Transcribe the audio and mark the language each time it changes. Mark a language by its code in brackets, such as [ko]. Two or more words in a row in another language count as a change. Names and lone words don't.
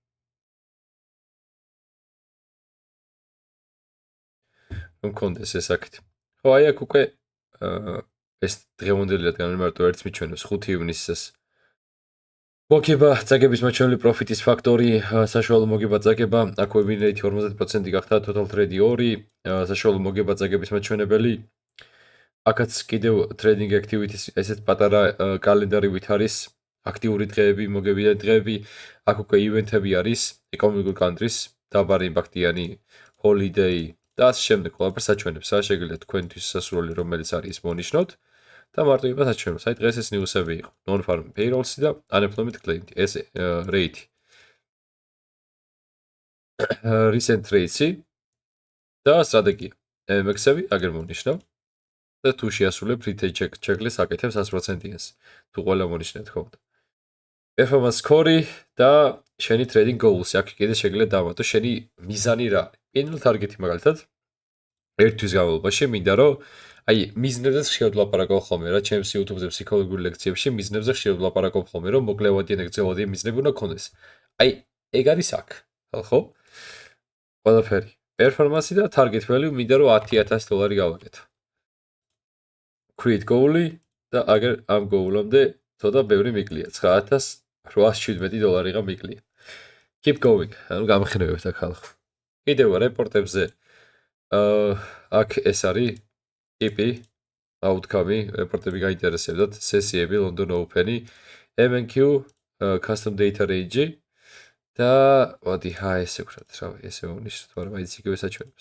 [ka] რომ კონდეს ეს აქეთ. ხო, აი აქ უკვე ეს დღევანდელი რადგან მარტო ერთს მიჩვენებს 5 ივნისს. მოგება წაგების მაჩვენებელი პროფიტის ფაქტორი, საშუალო მოგება წაგება, აქ [en] win rate [ka] 50% გახდა, [en] total trade [ka] 2, საშუალო მოგება წაგების მაჩვენებელი. აქაც კიდევ [en] trading activities [ka] ესეთ პატარა კალენდარივით არის, აქტიური დღეები, მოგებიანი დღეები, აქ უკვე ივენთები არის, [en] economic countries, [ka] დაბარი იმპაქტიანი holiday და ამ შემდეგ ყველაფერს აჩვენებს, რა შეგიძლიათ თქვენთვის სასურველი რომელიც არის მონიშნოთ და მარტო იმას აჩვენებს. აი დღეს ეს ნიუსები იყო. [en] Non-farm payrolls და unemployment claim ეს rate. Recent rates-ი და სტრატეგია. [ka] MX-ები აგერ მონიშნავ. და თუ შეასრულებ [en] retail checklist [ka] აკეთებს 100%-იანს. თუ ყველა მონიშნეთ ხოლმე. [en] Performance score [ka] და შენი [en] trading goals-ი [ka] აქ კიდე შეგიძლიათ დავამატო შენი მიზანი რა არის. პირველ target-ი მაგალითად ერთვის განმავლობაში მინდა რომ აი მიზნებზე ხშირად ვლაპარაკობ ხოლმე რა ჩემს YouTube-ზე ფსიქოლოგიურ ლექციებში მიზნებზე ხშირად ვლაპარაკობ ხოლმე რომ მოკლევადიან ეგზელოდიან მიზნები უნდა გქონდეს. აი ეგ არის აქ. ხო? ყველაფერი. Performance-ი და [en] target value [ka] მინდა რომ $10,000 გავაკეთო. [en] Create goal-ი [ka] და აგერ ამ goal-ამდე ცოტა ბევრი მიკლია. $9,817 მიკლია. [en] Keep going. [ka] ანუ გამხნევებთ აქ ხალხო. კიდევ რეპორტებზე აქ ეს არის ტიპი outcome-ი, რეპორტები გაინტერესებდათ, სესიები London Open-ი, MNQ, [en] custom data range-ი [ka] და მოდი ესე ვქრათ, რავი, ესე ვნიშნოთ, მაგრამ მაინც იგივე საჩვენებს.